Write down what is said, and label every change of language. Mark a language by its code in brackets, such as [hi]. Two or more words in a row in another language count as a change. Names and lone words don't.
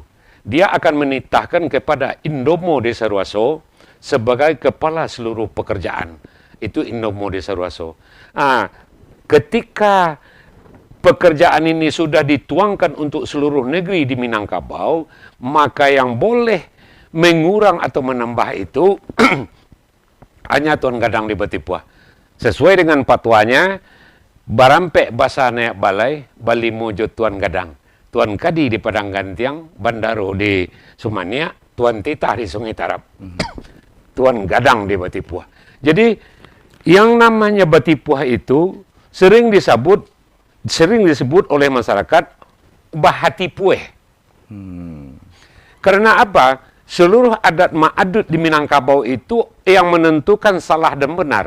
[id] Dia akan menitahkan kepada Indomo Desa Ruaso sebagai kepala seluruh pekerjaan. Itu Indomo Desa Ruaso. Nah, ketika pekerjaan ini sudah dituangkan untuk seluruh negeri di Minangkabau, maka yang boleh mengurang atau menambah itu hanya Tuan Gadang di Batipuah. Sesuai dengan fatwanya, Barampek Basa Nayak Balai, Bali Mojo Tuan Gadang. Tuan Kadi di Padang Gantiang, Bandaro di Sumania, Tuan Titah di Sungai Tarap. Tuan Gadang di Batipuah. Jadi, yang namanya Batipuah itu sering disebut oleh masyarakat Bahatipueh. Karena apa? Seluruh adat ma'adud di Minangkabau itu yang menentukan salah dan benar.